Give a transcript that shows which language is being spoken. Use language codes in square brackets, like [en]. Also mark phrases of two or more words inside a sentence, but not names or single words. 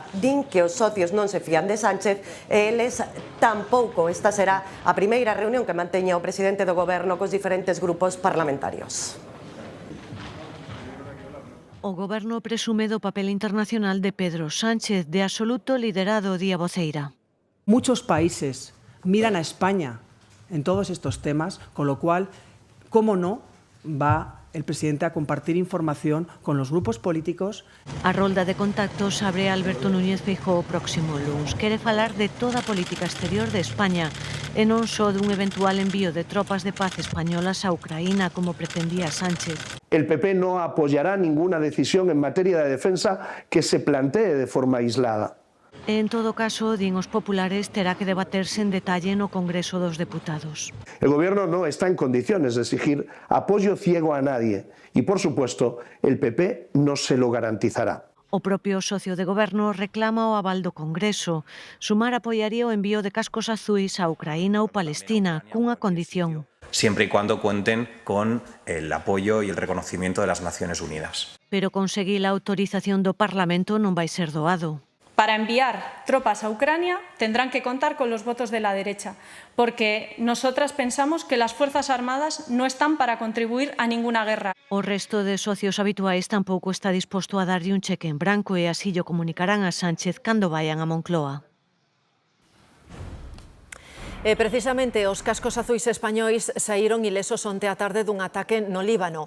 [gl] Din que os socios non se fían de Sánchez e eles tampouco. Esta será a primeira reunión que manteña o presidente do Goberno cos diferentes grupos parlamentarios. O Goberno presume do papel internacional de Pedro Sánchez, de absoluto liderado Día Voceira. [es] Muchos países miran a España en todos estos temas, con lo cual, ¿cómo no va el presidente a compartir información con los grupos políticos? [gl] A rolda de contactos abre Alberto Núñez Feijóo o próximo luns. Quere falar de toda a política exterior de España e non só dun eventual envío de tropas de paz españolas a Ucraína, como pretendía Sánchez. [es] El PP no apoyará ninguna decisión en materia de defensa que se plantee de forma aislada. [gl] En todo caso, din os populares, terá que debaterse en detalle no Congreso dos Deputados. [es] El Gobierno no está en condiciones de exigir apoyo ciego a nadie y, por supuesto, el PP no se lo garantizará. [gl] O propio socio de Goberno reclama o aval do Congreso. Sumar apoiaría o envío de cascos azuis a Ucraína ou Palestina, cunha condición. [es] Siempre y cuando cuenten con el apoyo y el reconocimiento de las Naciones Unidas. [gl] Pero conseguir a autorización do Parlamento non vai ser doado. [es] Para enviar tropas a Ucrania tendrán que contar con los votos de la derecha, porque nosotras pensamos que las Fuerzas Armadas no están para contribuir a ninguna guerra. [gl] O resto de socios habituais tampouco está disposto a darlle un cheque en branco e así lo comunicarán a Sánchez cando vayan a Moncloa. E precisamente os cascos azuis españois saíron ilesos onte á tarde dun ataque no Líbano.